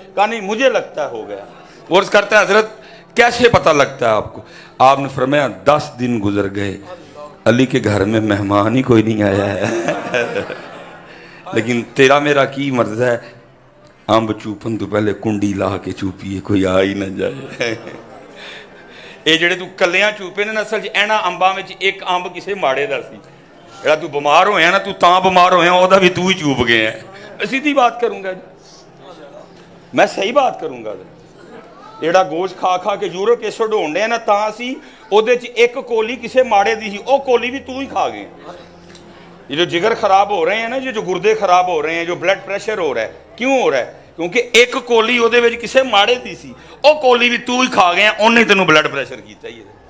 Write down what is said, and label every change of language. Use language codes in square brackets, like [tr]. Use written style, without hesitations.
[ur] کہا نہیں مجھے لگتا ہے ہو گیا. وہ عرض کرتا ہے حضرت کیسے پتہ لگتا ہے آپ کو. آپ نے فرمایا 10 دن گزر گئے, علی کے گھر میں مہمان ہی کوئی نہیں آیا ہے. [pa] لیکن تیرا میرا کی مرض ہے, امب چوپن تو پہلے کنڈی لا کے چوپیے, [ur] کوئی آ ہی نہ جائے. [pa] یہ جڑے تو کلیاں چوپے نے اصل چ اینا امباں وچ ایک امب کسے ماڑے دا سی. جڑا تو بیمار ہویا نا, تو تاں بیمار ہویا او دا بھی تو ہی چوپ گیا ہے. [ur] سیدھی بات کروں گا جی, میں صحیح بات کروں گا. [pa] جڑا گوشت کھا کے یورک ایسڈ ہون ڈیا نا, تاں سی او دے چ ایک کولی کسے ماڑے دی سی, او کولی بھی تو ہی کھا گئے. [ur] یہ جو جگر خراب ہو رہے ہیں نا, یہ جو گردے خراب ہو رہے ہیں, جو بلڈ پریشر ہو رہا ہے, کیوں ہو رہا ہے؟ کیونکہ [pa] ایک کولی او دے وچ کسے ماڑے دی سی, او کولی بھی تو ہی کھا گئے, انہیں تینوں بلڈ پریشر کی چاہیے.